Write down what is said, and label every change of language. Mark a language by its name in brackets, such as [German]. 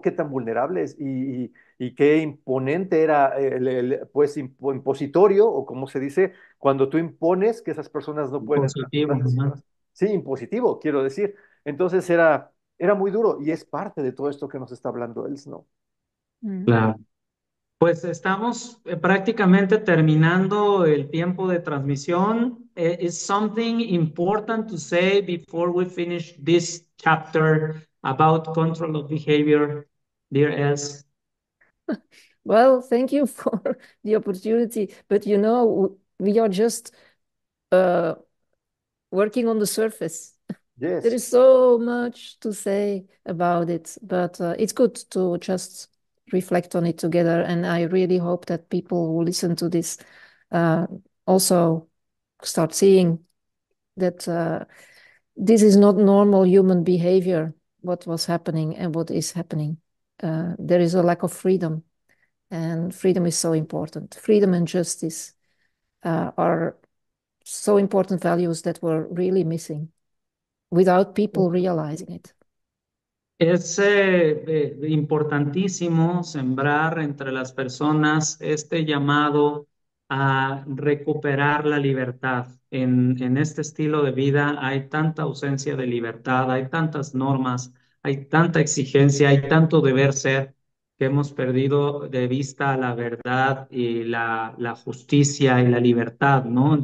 [Spanish] Qué tan vulnerables y qué imponente era pues impositorio, o como se dice, cuando tú impones que esas personas no pueden entrar a tu Positivo, clase. ¿no? Sí, impositivo, quiero decir. Entonces era muy duro y es parte de todo esto que nos está hablando él, ¿no? Mm, Claro. Pues estamos prácticamente terminando el tiempo de transmisión. [English] Is something important to say before we finish this chapter about control of behavior, dear Els? well, thank you for the opportunity, but we are just uh, working on the surface. There Yes. is so much to say about it, but it's good to just reflect on it together. And I really hope that people who listen to this uh, also start seeing that this is not normal human behavior, what was happening and what is happening. There is a lack of freedom, and freedom is so important. Freedom and justice are so important values that were really missing without people realizing it. [Spanish] Es importantísimo sembrar entre las personas este llamado a recuperar la libertad. En este estilo de vida hay tanta ausencia de libertad, hay tantas normas, hay tanta exigencia, hay tanto deber ser que hemos perdido de vista la verdad y la justicia y la libertad, ¿no?